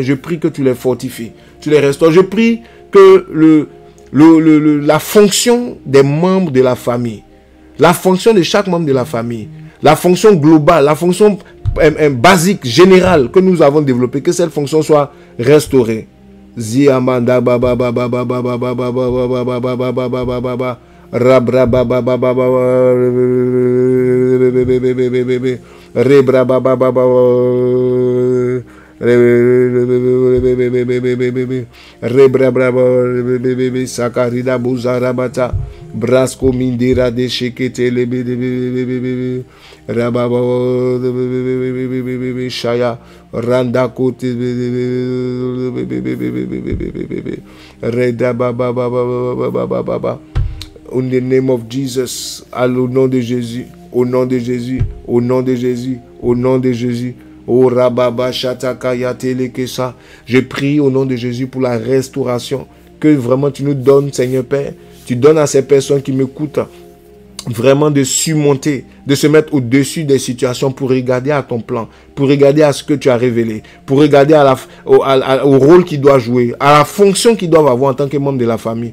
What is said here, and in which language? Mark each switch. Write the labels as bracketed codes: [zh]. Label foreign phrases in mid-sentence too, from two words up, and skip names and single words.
[fr] Je prie que tu les fortifies, tu les restaures. Je prie que la fonction des membres de la famille, la fonction de chaque membre de la famille, la fonction globale, la fonction basique, générale que nous avons développée, que cette fonction soit restaurée. Ziamanda baba baba baba baba baba baba baba baba baba rabra baba baba rebra baba baba rebra baba sakarida buzarabata brasko mindira de shekete lebe rababa shaya randa kote reda baba baba baba. [en] In the name of Jesus, [fr] au nom de Jésus, au nom de Jésus, au nom de Jésus, au nom de Jésus. Oh rababa shataka yatele kesa. Je prie au nom de Jésus pour la restauration que vraiment tu nous donnes, Seigneur Père. Tu donnes à ces personnes qui m'écoutent vraiment de surmonter, de se mettre au-dessus des situations pour regarder à ton plan, pour regarder à ce que tu as révélé, pour regarder au rôle qu'ils doivent jouer, à la fonction qu'ils doivent avoir en tant que membre de la famille.